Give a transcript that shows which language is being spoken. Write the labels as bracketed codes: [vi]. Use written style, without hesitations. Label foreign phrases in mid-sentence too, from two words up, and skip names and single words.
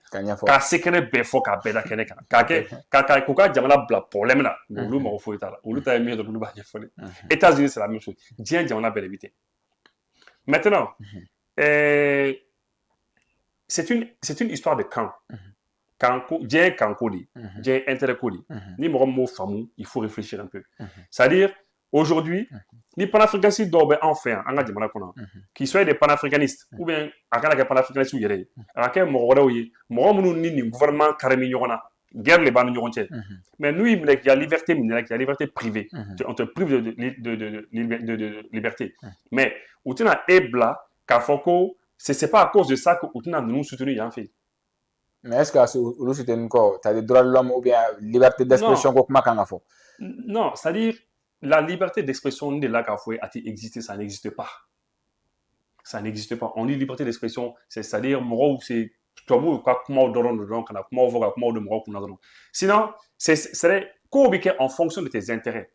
[bm] K'a sekɛnɛ bɛɛ fɔ k'a bɛɛ da kɛnɛ kan. K'u ka jamana bila problème na. Olu mago foyi t'a la. Olu ta ye min ye dɔrɔn olu b'a ɲɛfɔ de. [fr] États-Unis c'est la même chose. [bm] Diɲɛ jamana bɛɛ de bɛ ten. [fr] Maintenant, c'est une histoire de camp. [bm] Diɲɛ kanko de, diɲɛ intérêt ko de. Ni mɔgɔ min m'o faamu, [fr] il faut réfléchir un peu. C'est-à-dire, aujourd'hui, [bm] ni panafricanistes dɔw bɛ anw fɛ yan, an ka jamana kɔnɔ, [fr] qui soient des panafricanistes, ou bien [bm] a kana kɛ panafricanistes yɛrɛ ye, a ka kɛ mɔgɔ wɛrɛw ye, mɔgɔ minnu ni nin gouvernement kari bɛ ɲɔgɔn na, guerre de b'an ni ɲɔgɔn cɛ. [fr] Mais [bm] n'u y'i minɛ [fr] qu'il y a liberté minɛ, qu'il y a liberté privée, on te prive de liberté. [bm] Mais u tɛna e bila k'a fɔ ko [fr] c'est pas à cause de ça que [bm] u tɛna ninnu soutenir yan fɛ. [fr] Mais est-ce que olu soutenir quoi? T'as des droits de l'homme ou bien liberté d'expression [bm] ko kuma kan ka fɔ? [fr] Non, c'est-à-dire la liberté d'expression de la Kafoué a-t-il existé? Ça n'existe pas. Ça n'existe pas. On dit liberté d'expression, c'est-à-dire, c'est sinon, c'est en fonction de tes intérêts.